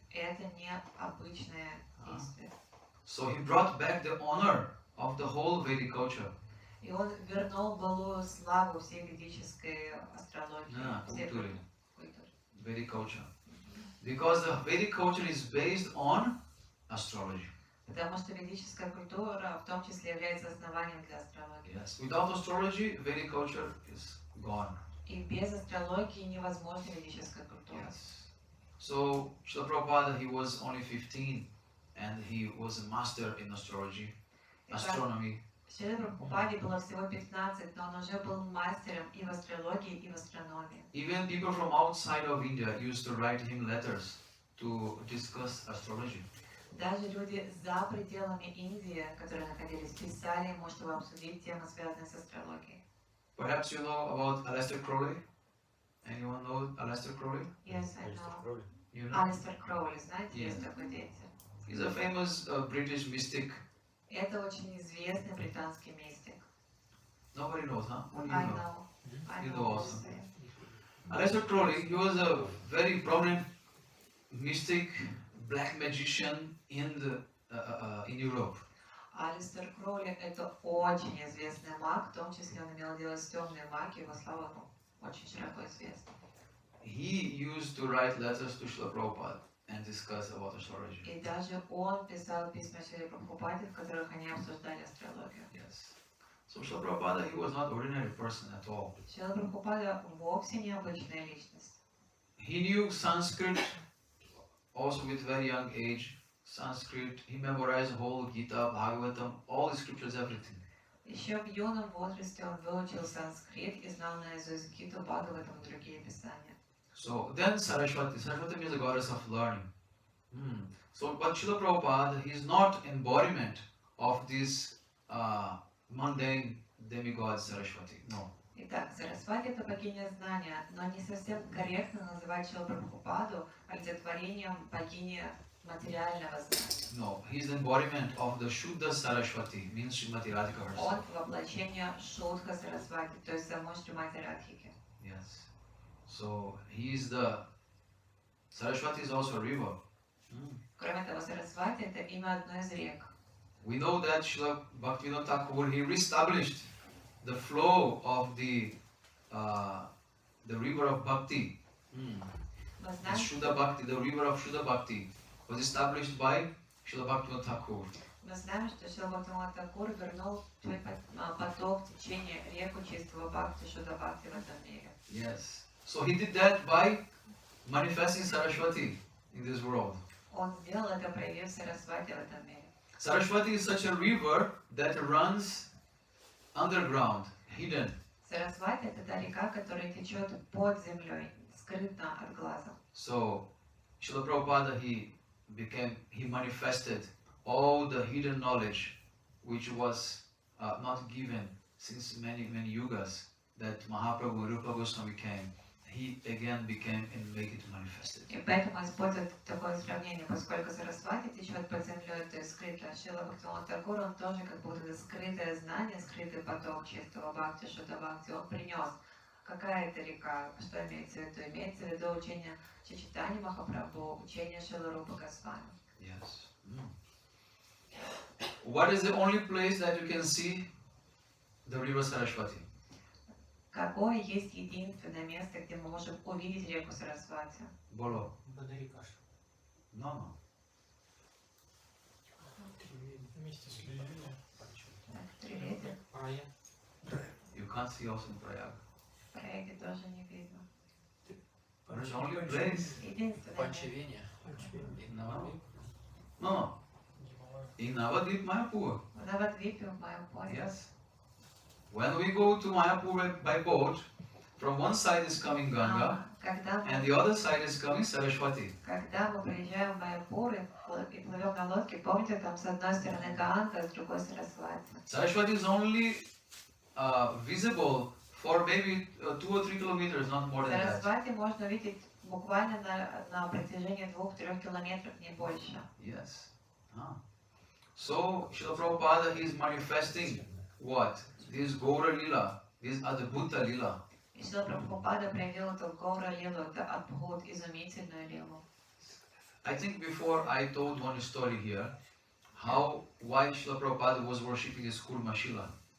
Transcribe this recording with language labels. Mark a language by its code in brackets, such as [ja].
[ru] Это не обычное действие. [en] So he brought back the honor of the whole Vedic culture. [ru] И он вернул былую славу всей ведической астрологии, всей Культуре. культуры. [en] Vedic culture. Because the Vedic culture is based on astrology. [ru] Потому что ведическая культура в том числе является основанием для астрологии. [en] Yes. Without astrology, Vedic culture is gone. [ru] И без астрологии невозможна ведическая культура. [en] Yes. So Srila Prabhupada, he was only 15 and he was a master in astrology, astronomy. [ru] Шриле Прабхупаде было всего 15, но он уже был мастером и в астрологии, и в астрономии. [en] Even people from outside of India used to write him letters to discuss astrology. [ru] Даже люди за пределами Индии, которые находились, писали ему, чтобы обсудить темы, связанные с астрологией. [en] Perhaps you know about Aleister Crowley? Anyone know Aleister Crowley? Yes, I know. You know? [ru] Алистер Кроули, знаете, есть такой деятель. [en] He's a famous British mystic. [ru] Это очень известный британский мистик. [en] Nobody knows, huh? Only you I know. know. I You know know this, also. yeah. Aleister Crowley, he was a very prominent mystic, black magician in Europe. [ru] Алистер Кроули это очень известный маг, в том числе он имел дело с темной магией, его слава очень широко известна. [en] He used to write letters to Srila Prabhupada and discuss about astrology. [ru] И даже он писал письма Шриле Прабхупаде, в которых они обсуждали астрологию. [en] Yes. So Srila Prabhupada, he was not ordinary person at all. [ru] Шрила Прабхупада вовсе необычная личность. [en] He knew Sanskrit also with very young age. Sanskrit, he memorized whole Gita, Bhagavatam, all the scriptures, everything. [ru] Еще в юном возрасте он выучил санскрит и знал наизусть Гиту, Бхагаватам и другие писания. [en] So then Saraswati means the goddess of learning. So but Srila Prabhupada, he is not embodiment of this mundane demigod Saraswati. No. [ru] Итак, Сарасвати это богиня знания, но не совсем корректно называть Шрилу Прабхупаду олицетворением богини материального знания. [en] No, he is the embodiment of the Shuddha Saraswati, means Srimati Radhika herself. [ru] Он воплощение Шудха Сарасвати, то есть самой Шримати Радхики. [en] Yes. So he is the Saraswati is also a river. [ru] Кроме того, Сарасвати это имя одной из рек. [en] We know that Srila Bhaktivinoda Thakur, he reestablished the flow of the river of Bhakti. [ru] Мы [en] The [ru] знаем, [en] Shuddha Bhakti, the river of Shuddha Bhakti was established by Srila Bhaktivinoda Thakur. [ru] мы знаем, что Шрила Бхактивинода Тхакур вернул поток течения реку чистого Бхакти, Шудда Бхакти в этом мире. [en] Yes. So he did that by manifesting Saraswati in this world. [ru] Он сделал это, проявив Сарасвати в этом мире. [en] Saraswati is such a river that runs underground, hidden. [ru] Сарасвати это та река, которая течет под землей, скрытно от глаза. [en] So Srila Prabhupada, he manifested all the hidden knowledge which was not given since many yugas, that Mahaprabhu and Rupa Gosvami came. He again became and make it manifested. [ru] И поэтому используют такое сравнение, поскольку Сарасвати течет под землей, то есть скрыто. Шрила Бхактивинода Тхакур, он тоже как будто скрытое знание, скрытый поток чистого Бхакти, Шудда Бхакти, он принес Какая это река? Что имеется в виду? Имеется в виду учение Чайтаньи Махапрабху, учение Шрилы Госвами. [en] Yes. What is the only place that you can see the river Saraswati? [ru] Какое есть единственное место, где мы можем увидеть реку Сарасвати? [hi] Bolo. [ru] Бадарикаш. [en] No. [ru] Вместе с Лилией. Трилете. Рая. [en] You can't see also in Prayag. [ru] В Праяге тоже не видно. [en] There's only a place. [ru] Единственное место. Панчевение. [en] No. In Navadvip, Mayapur. [ru] В Навадвипе, в Майапуре. [en] Yes. When we go to Mayapur by boat, from one side is coming Ganga, [ru] Когда [en] and [ru] мы, [en] the other side is coming Saraswati. [ru] когда мы приезжаем в Майапур и плывем на лодке, помните, там с одной стороны Ганга, с другой Сарасвати. [en] Saraswati is only visible for maybe 2 or 3 kilometers, not more than that. [ru] Сарасвати можно увидеть буквально на протяжении 2-3 километров, не больше. [en] Yes. So, Srila Prabhupada is manifesting what? This Gaura Lila, this Adbhuta Lila. [ru] И Шрила Прабхупада проявил эту Гаура Лилу, это Адбхут, изумительную Лилу. [en] I think before I told one story here, why Srila Prabhupada was worshipping this Kurma Shila.